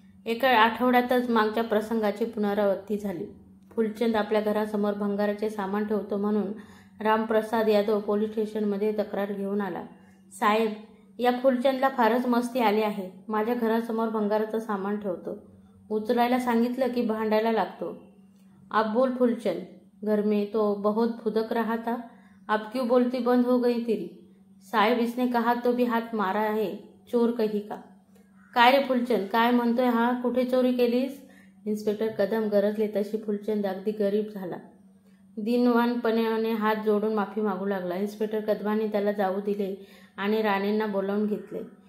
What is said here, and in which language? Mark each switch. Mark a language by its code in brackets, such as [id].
[mr] एका आठवड्यातच मागच्या प्रसंगाची पुनरावृत्ती झाली. फुलचंद आपल्या घरासमोर भंगाराचे सामान ठेवतो म्हणून रामप्रसाद यादव पोलीस स्टेशनमध्ये तक्रार घेऊन आला. साहेब, या फुलचंदला फारच मस्ती आली आहे. माझ्या घरासमोर भंगाराचं सामान ठेवतो, उचलायला सांगितलं की भांडायला लागतो. [hi] आप बोल फुलचंद, घर में तो बहुत फुदक रहा था, अब क्यों बोलती बंद हो गई तेरी? साहेब, इसने कहा तो भी हात मारा है, चोर कही का? [mr] काय रे फुलचंद, काय म्हणतोय हा? कुठे चोरी केलीस? इन्स्पेक्टर कदम गरजले तशी फुलचंद अगदी गरीब झाला. दिनवानपणाने हात जोडून माफी मागू लागला. इन्स्पेक्टर कदमांनी त्याला जाऊ दिले आणि राणेंना बोलावून घेतले.